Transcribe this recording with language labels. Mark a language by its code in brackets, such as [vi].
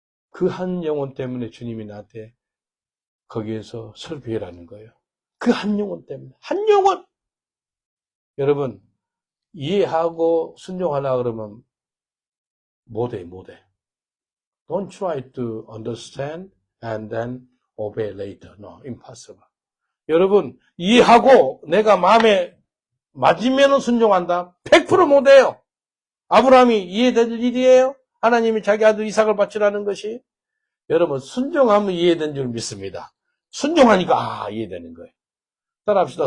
[ko] 그 한 영혼 때문에 주님이 나한테 거기에서 설교해라는 거예요. 그 한 영혼 때문에. 한 영혼! 여러분, 이해하고 순종하려고 그러면 못해. [en] Don't try to understand and then obey later. No, impossible. [ko] 여러분, 이해하고 내가 마음에 맞으면 순종한다? 100% 못해요. 아브라함이 이해될 일이에요? 하나님이 자기 아들 이삭을 바치라는 것이? 여러분, 순종하면 이해된 줄 믿습니다. 순종하니까 이해되는 거예요. 따라합시다.